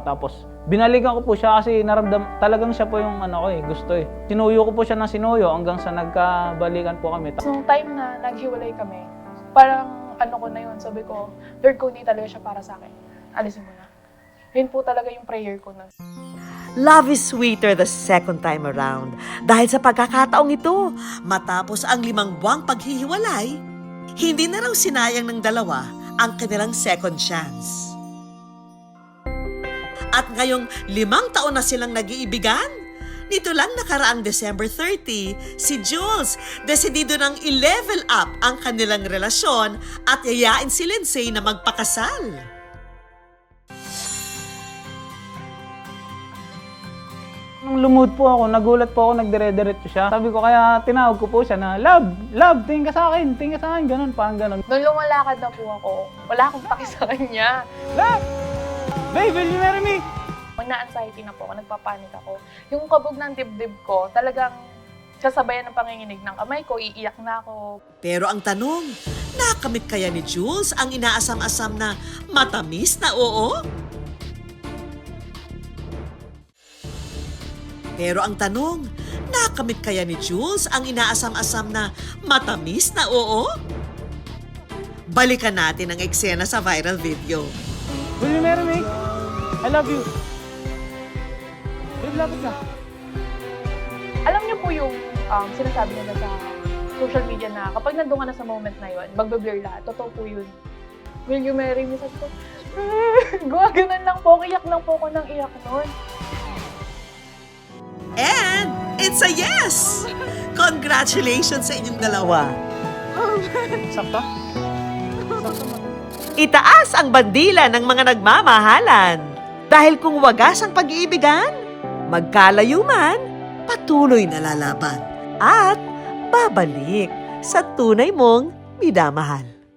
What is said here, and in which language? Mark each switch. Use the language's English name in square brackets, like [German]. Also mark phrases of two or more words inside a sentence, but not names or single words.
[Filipino] Tapos binalikan ko po siya kasi talagang siya po yung gusto Sinuyo ko po siya ng sinuyo hanggang sa nagkabalikan po kami. So, nung time na naghiwalay kami, parang ko na yun, sabi ko, Lord, kung hindi talaga siya para sa akin, alisin mo na. Yun po talaga yung prayer ko na. [English] Love is sweeter the second time around. [Filipino] Dahil sa pagkakataong ito, matapos ang 5 buwang paghihiwalay, hindi na raw sinayang ng dalawa ang kanilang [English] second chance. [Filipino] At ngayong 5 taon na silang nag-iibigan, nito lang nakaraang December 30, si Jules desidido ng i- [English] level up [Filipino] ang kanilang relasyon at yayain si Lindsay na magpakasal. Nung lumuhod po ako, nagulat po ako, nagdire-diretso siya. Sabi ko, kaya tinawag ko po siya na, Love, tingin ka sa akin, ganun, parang ganun. Nung lumalakad na po ako, wala akong paki sa kanya. [English] Love! Babe, will you marry me? [Filipino] Pag na-anxiety na po ako, nagpapanik ako. Yung kabog ng dibdib ko, talagang kasabayan ng panginginig ng kamay ko, iiyak na ako. Pero ang tanong, nakamit kaya ni Jules ang inaasam-asam na matamis na oo? Pero ang tanong, nakamit kaya ni Jules ang inaasam-asam na matamis na oo? Balikan natin ang eksena sa viral video. [English] Will you marry me? I love you. Babe, [Filipino] lapit ka. Alam niyo po yung sinasabi nila sa [English] social media [Filipino] na kapag nandun ka na sa moment na yun, magbe-blur lahat. Totoo po yun. [English] Will you marry me? [Filipino] Sabi ko, gumaganan lang po, iyak lang po ako ng iyak nun. [English] And it's a yes! [Filipino] Congratulations sa inyong dalawa. Sakto? Itaas ang bandila ng mga nagmamahalan. Dahil kung wagas ang pag-iibigan, magkalayo man, patuloy na lalaban. At babalik sa tunay mong minamahal.